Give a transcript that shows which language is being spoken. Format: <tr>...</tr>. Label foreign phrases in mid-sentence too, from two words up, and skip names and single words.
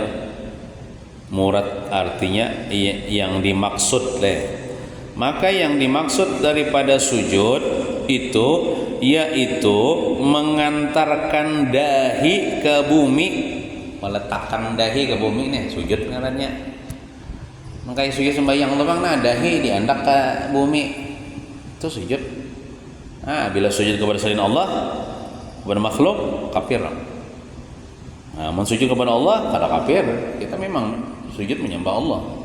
<bjn>Murad artinya yang dimaksud Maka yang dimaksud daripada sujud itu yaitu mengantarkan dahi ke bumi, meletakkan dahi ke bumi nih sujud ngarannya. Makanya sujud sembahyang temang dahi diandak ke bumi itu sujud. Bila sujud kepada selain Allah, kepada makhluk, kafir. Mensujud kepada Allah kada kafir. Kita memang sujud menyembah Allah.</bjn>